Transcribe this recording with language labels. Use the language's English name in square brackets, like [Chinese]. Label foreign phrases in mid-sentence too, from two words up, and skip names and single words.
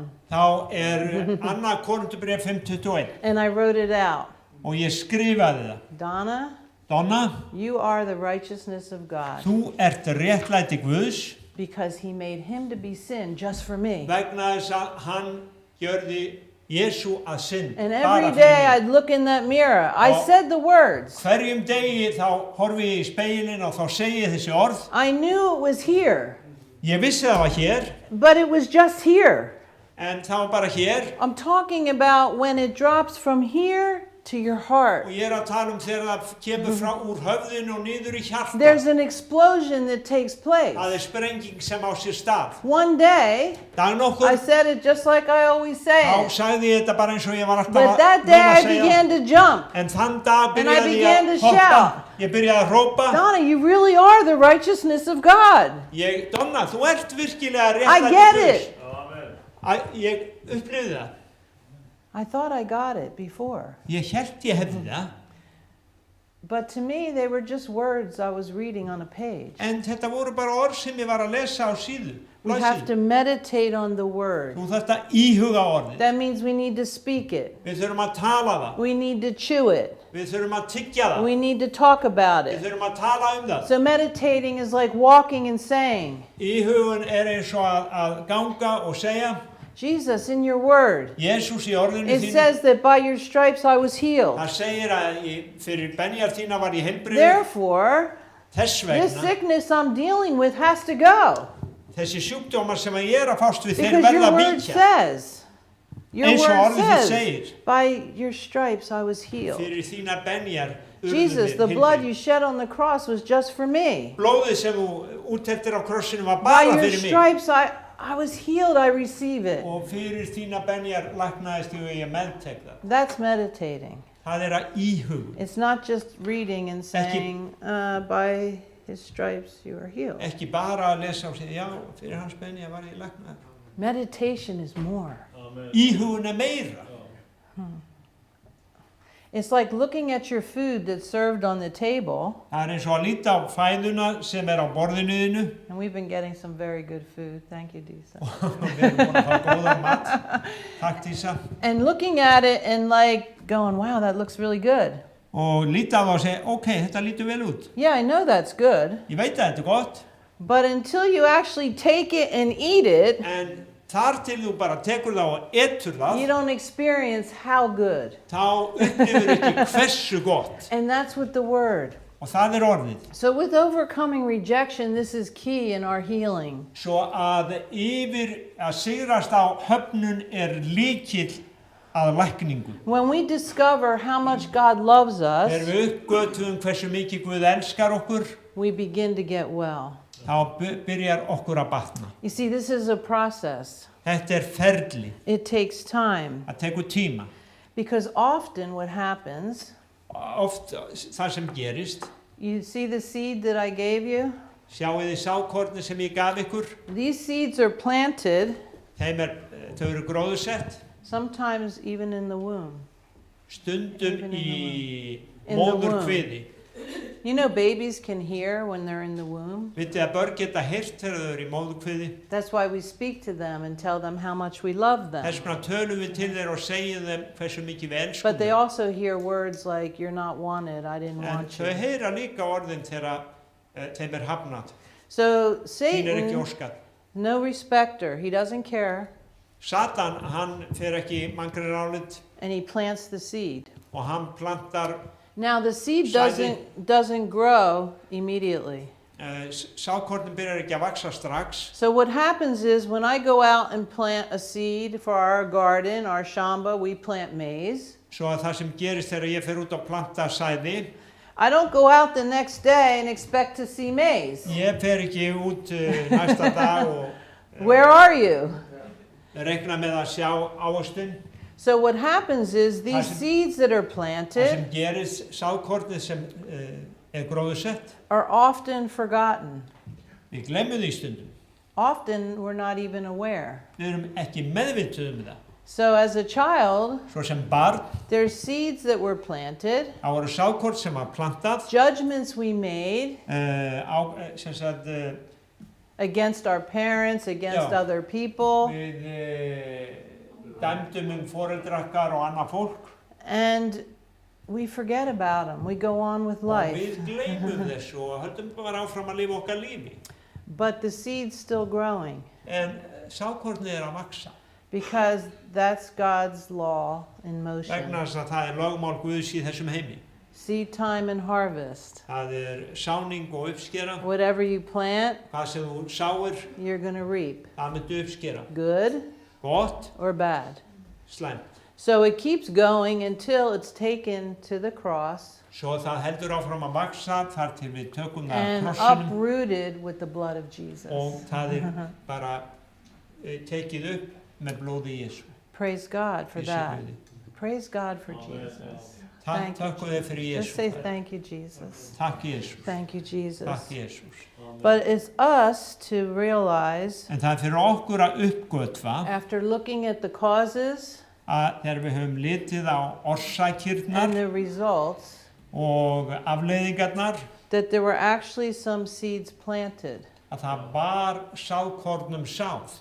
[Icelandic] þá annað Korinthubréf 5:21 [English] and I wrote it out. [Icelandic] og ég skrifaði það. [English] Donna, Donna, you are the righteousness of God. [Icelandic] þú ert réttlæti Guðs [English] because he made him to be sin just for me. [Icelandic] Vegna þess að hann gjörði Jesú að synd [English] And [Icelandic] bara [English] every day [Icelandic] fyrir mig. [English] I'd look in that mirror. I [Icelandic] Og- [English] said the words. [Icelandic] Hverjum degi þá horfi ég í speilin og þá segi ég þessi orð. [English] I knew it was here, [Icelandic] Ég vissi það var hér, [English] but it was just here. [Icelandic] en það var bara hér. [English] I'm talking about when it drops from here to your heart. [Icelandic] Og ég er að tala þegar það kemur frá úr höfðinu og niður í hjarta. [English] There's an explosion that takes place. [Icelandic] Það sprenging sem á sér stað. [English] One day, [Icelandic] Dag [English] I [Icelandic] nokkur, [English] said it just like I always say [Icelandic] þá [English] it. [Icelandic] sagði ég þetta bara eins og ég var alltaf [English] But that day I began to jump. [Icelandic] En þann dag [English] And I [Icelandic] byrjaði [English] began [Icelandic] ég [English] to [Icelandic] að hoppa. [English] shout. [Icelandic] Ég byrjaði að hrópa. [English] Donna, you really are the righteousness of God. [Icelandic] Donna, þú ert virkilega [English] I [Icelandic] réttlæti [English] get [Icelandic] Guðs. [English] it. [Icelandic] Ég upplifði það. [English] I thought I got it before. [Icelandic] Ég hélt ég hefði það. [English] But to me, they were just words I was reading on a page. [Icelandic] En þetta voru bara orð sem ég var að lesa á síðu. [English] We have to meditate on the word. [Icelandic] Þú þarft að íhuga orðið. [English] That means we need to speak it. [Icelandic] Við þurfum að tala það. [English] We need to chew it. [Icelandic] Við þurfum að tyggja það. [English] We need to talk about [Icelandic] Við [English] it. [Icelandic] þurfum að tala það. [English] So meditating is like walking and saying, [Icelandic] Íhugun eins og að ganga og segja, [English] Jesus, in your word, [Icelandic] Jesús í orðinu [English] it [Icelandic] þínu. [English] says that by your stripes I was healed. [Icelandic] Það segir að fyrir benjar þína var ég heilbrigður. [English] Therefore, [Icelandic] Þess [English] this [Icelandic] vegna, [English] sickness I'm dealing with has to go. [Icelandic] þessi sjúkdómar sem ég er að fást við, þeir [English] Because [Icelandic] verða [English] your [Icelandic] að [English] word [Icelandic] víkja. [English] says, your [Icelandic] Eins og [English] word [Icelandic] orðið þitt [English] says, [Icelandic] segir. [English] by your stripes I was healed. [Icelandic] Fyrir þínar benjar [English] Jesus, the blood you shed on the cross was just for me. [Icelandic] Blóðið sem þú úttektir á krossinu var [English] By [Icelandic] bara [English] your [Icelandic] fyrir mig. [English] stripes I was healed, I receive it. [Icelandic] Og fyrir þínar benjar læknaðist ég og ég meðtek það. [English] That's meditating. [Icelandic] Það er að íhuga. [English] It's not just reading and saying, by his stripes you are healed. [Icelandic] Ekki bara að lesa og segja, já, fyrir hans benjar var ég læknaður. [English] Meditation is more. [Icelandic] Íhugun er meira. [English] It's like looking at your food that's served on the table. [Icelandic] Það er eins og að líta á fæðuna sem er á borðinu þínu. [English] And we've been getting some very good food. Thank you, Disa. [Icelandic] Við erum búin að fá góðan mat. Takk Dísa. [English] And looking at it and like going, wow, that looks really good. [Icelandic] Og líta á það og segja, ok, þetta lítur vel út. [English] Yeah, I know that's good. [Icelandic] Ég veit að þetta er gott. [English] But until you actually take it and eat it, [Icelandic] En þar til þú bara tekur það og etur [English] you [Icelandic] það, [English] don't experience how good. [Icelandic] þá upplifur ekki hversu gott. [English] And that's with the word. [Icelandic] Og það er orðið. [English] So with overcoming rejection, this is key in our healing. [Icelandic] Svo að að sigrast á höfnun er lykill að lækningu. [English] When we discover how much God loves [Icelandic] Þegar [English] us, [Icelandic] við uppgötum hversu mikið Guð elskar okkur, [English] we begin to get well. [Icelandic] þá byrjar okkur að batna. [English] You see, this is a process. [Icelandic] Þetta er ferli. [English] It takes time. [Icelandic] Það tekur tíma. [English] Because often what happens, [Icelandic] Oft það sem gerist, [English] you see the seed that I gave you? [Icelandic] sjáu þið sákorni sem ég gaf ykkur, [English] These seeds are planted, [Icelandic] þau eru gróðursett, [English] sometimes even in the womb. [Icelandic] stundum í [English] In the womb. [Icelandic] móðurkviði. [English] You know, babies can hear when they're in the womb. [Icelandic] Vitið að börn geta heyrt þegar þau eru í móðurkviði. [English] That's why we speak to them and tell them how much we love them. [Icelandic] Þess vegna tölum við til þeir og segjum þeim hversu mikið við elskum [English] But they [Icelandic] þeim. [English] also hear words like, you're not wanted, I didn't [Icelandic] En [English] want [Icelandic] þau [English] you. [Icelandic] heyra líka orðin þegar þeim er hafnað. [English] So [Icelandic] Þín er ekki [English] Satan, [Icelandic] óskað. [English] no respecter, he doesn't care, [Icelandic] Satan, hann fer ekki mangri rálit [English] and he plants the seed. [Icelandic] og hann plantar, [English] Now the seed [Icelandic] Sæði. [English] doesn't grow immediately. [Icelandic] sákornin byrjar ekki að vaksa strax. [English] So what happens is when I go out and plant a seed for our garden, our shamba, we plant maize. [Icelandic] Svo að það sem gerist þegar ég fer út að planta sæði, [English] I don't go out the next day and expect to see maize. [Icelandic] ég fer ekki út næsta dag og [English] Where are you? [Icelandic] reikna með að sjá ávöxtun. [English] So what happens is these [Icelandic] sem- [English] seeds that are [Icelandic] Það [English] planted [Icelandic] sem gerist, sákornið sem er gróðursett, [English] are often forgotten. [Icelandic] við glemmum því stundum. [English] Often we're not even aware. [Icelandic] Við erum ekki meðvituð það. [English] So as a child, [Icelandic] Svo sem barn, [English] there's seeds that were planted, [Icelandic] það voru sákorn sem var plantað, [English] judgments we made [Icelandic] sem sagt, [English] against our parents, against [Icelandic] Já. [English] other people, [Icelandic] við dæmdum foreldrakar og annað fólk [English] and we forget about them. We go on with [Icelandic] og [English] life. [Icelandic] við gleymum þessu og höldum bara áfram að lifa okkar lífi. [English] But the seed's still growing [Icelandic] En sákornið að vaksa. [English] because that's God's law in motion. [Icelandic] Vegna þess að það lögmál Guðs í þessum heimi. [English] Seed time and harvest. [Icelandic] Það sáning og uppskera. [English] Whatever you plant, [Icelandic] Hvað sem þú sáir, [English] you're going to reap. [Icelandic] það myndu uppskera. [English] Good [Icelandic] Gott, [English] or bad. [Icelandic] slæmt. [English] So it keeps going until it's taken to the cross [Icelandic] Svo það heldur áfram að vaksa þar til við tökum það [English] and [Icelandic] krossinum [English] uprooted with the blood of Jesus. [Icelandic] og það bara tekið upp með blóði Jésu. [English] Praise God for [Icelandic] Jésu [English] that. [Icelandic] Guði. [English] Praise God for Jesus. [Icelandic] Takk [English] Thank you, [Icelandic] þökkum þið fyrir [English] Just [Icelandic] Jésu. [English] say thank you, Jesus. [Icelandic] Takk Jésus. [English] Thank you, Jesus. [Icelandic] Takk Jésus. [English] But it's us to realize, [Icelandic] En það er fyrir okkur að uppgötva [English] after looking at the causes [Icelandic] að þegar við höfum litið á [English] and [Icelandic] orsakirnar [English] the results, [Icelandic] og afleiðingarnar, [English] that there were actually some seeds planted [Icelandic] að það var sáðkornum sáð